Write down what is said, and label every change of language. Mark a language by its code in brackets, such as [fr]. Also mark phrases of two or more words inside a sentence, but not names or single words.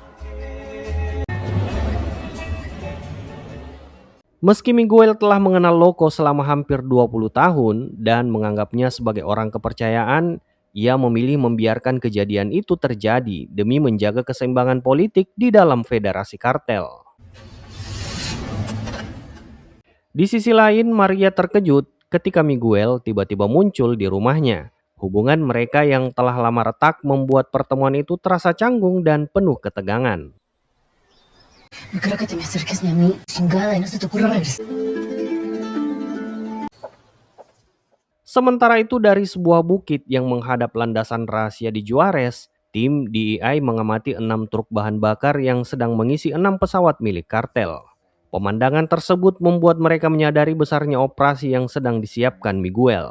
[id] Meski Miguel telah mengenal Loco selama hampir 20 tahun dan menganggapnya sebagai orang kepercayaan, ia memilih membiarkan kejadian itu terjadi demi menjaga keseimbangan politik di dalam federasi kartel. Di sisi lain, Maria terkejut ketika Miguel tiba-tiba muncul di rumahnya. Hubungan mereka yang telah lama retak membuat pertemuan itu terasa canggung dan penuh ketegangan. [es] No quiero que te me acerques ni a mí, chingada, y no se te ocurra regresar. [id] Sementara itu, dari sebuah bukit yang menghadap landasan rahasia di Juarez, tim DEI mengamati 6 truk bahan bakar yang sedang mengisi 6 pesawat milik kartel. Pemandangan tersebut membuat mereka menyadari besarnya operasi yang sedang disiapkan Miguel.